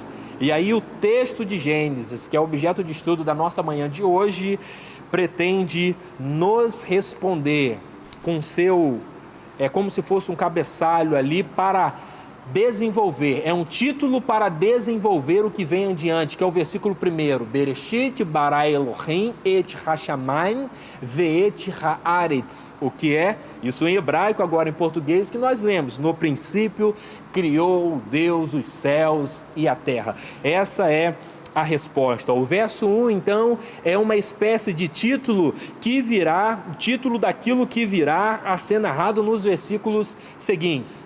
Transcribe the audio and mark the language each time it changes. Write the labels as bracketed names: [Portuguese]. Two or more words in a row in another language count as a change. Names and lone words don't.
[Portuguese] E aí o texto de Gênesis, que é objeto de estudo da nossa manhã de hoje, pretende nos responder com como se fosse um cabeçalho ali para desenvolver, é um título para desenvolver o que vem adiante, que é o versículo 1, [Hebrew] בראשית ברא אלוהים את השמים ואת הארץ, [Portuguese] o que é, isso em hebraico, agora em português, que nós lemos, no princípio criou Deus os céus e a terra. Essa é a resposta. O verso 1, então, é uma espécie de título daquilo que virá a ser narrado nos versículos seguintes.